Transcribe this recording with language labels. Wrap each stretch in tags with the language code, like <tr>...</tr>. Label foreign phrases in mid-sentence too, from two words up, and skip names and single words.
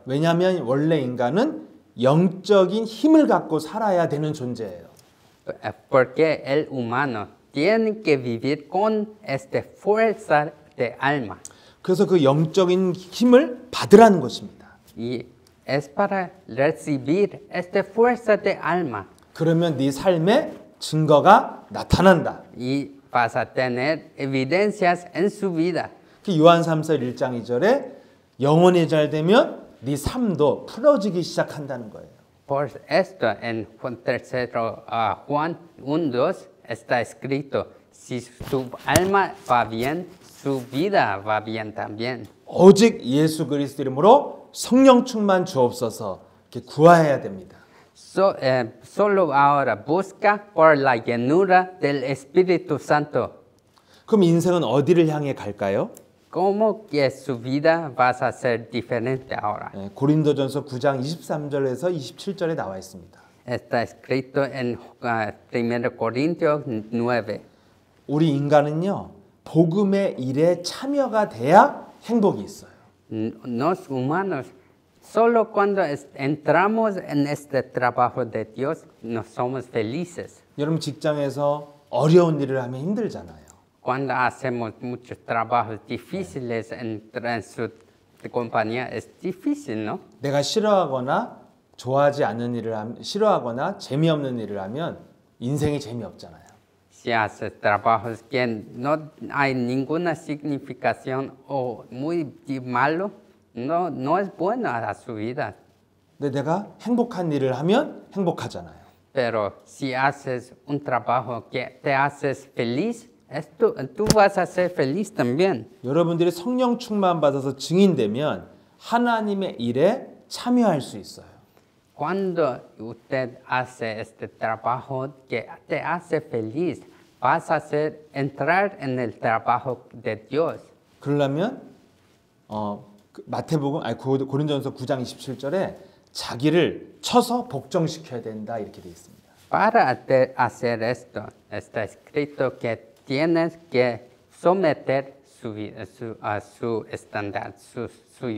<ko>왜냐하면 원래 인간은 영적인 힘을 갖고 살아야 되는 존재예요.</ko> <es>Porque el humano tiene que vivir con esta fuerza de alma.</es> <ko>그래서 그 영적인 힘을 받으라는 것입니다.</ko> <es>Y es para recibir esta fuerza de alma.</es> <ko>그러면 네 삶에 증거가 나타난다.</ko> <es>Y vas a tener evidencias en su vida.</es> <ko>그 요한 3서 1장 2절에 영혼이 잘 되면 네 삶도 풀어지기 시작한다는 거예요.</ko> <es>Por esto, en Juan 1:2 está escrito, si su alma va bien, su vida va bien también.</es> <ko>오직 예수 그리스도 이름으로 성령 충만 주옵소서 이렇게 구하해야 됩니다.</ko> <es>Solo ahora busca por la llenura del Espíritu Santo.</es> <ko>그럼 인생은 어디를 향해 갈까요?</ko> <es>¿Cómo que su vida va a ser diferente ahora?</es> <ko>고린도전서 9장 23절에서 27절에 나와 있습니다.</ko> <es>Está escrito en 1 Corintios 9.</es> <ko>우리 인간은요, 복음의 일에 참여가 돼야 행복이 있어요.</ko> <es>Los humanos, solo cuando entramos en este trabajo de Dios, nos somos felices.</es> <ko>여러분 직장에서 어려운 일을 하면 힘들잖아요.</ko> <es>Cuando hacemos muchos trabajos difíciles en su compañía, es difícil, ¿no?</es> <ko>내가 싫어하거나 좋아하지 않는 일을 싫어하거나 재미없는 일을 하면 인생이 재미없잖아요.</ko> <es>Si haces trabajos que no hay ninguna significación o muy malo, no es bueno a su vida.</es> <ko>근데 내가 행복한 일을 하면 행복하잖아요.</ko> <es>Pero si haces un trabajo que te haces feliz, tú vas a ser feliz también.</es> <ko>여러분들이 성령 충만 받아서 증인되면 하나님의 일에 참여할 수 있어요.</ko> <es>Cuando usted hace este trabajo que te hace feliz, vas a entrar en el trabajo de Dios.</es> <ko>그러려면 고린도전서 9장 27절에 자기를 쳐서 복종시켜야 된다 이렇게 돼 있습니다.</ko> <es>Para hacer esto, está escrito que tienes que someter su vida a su estándar, suyo.</es>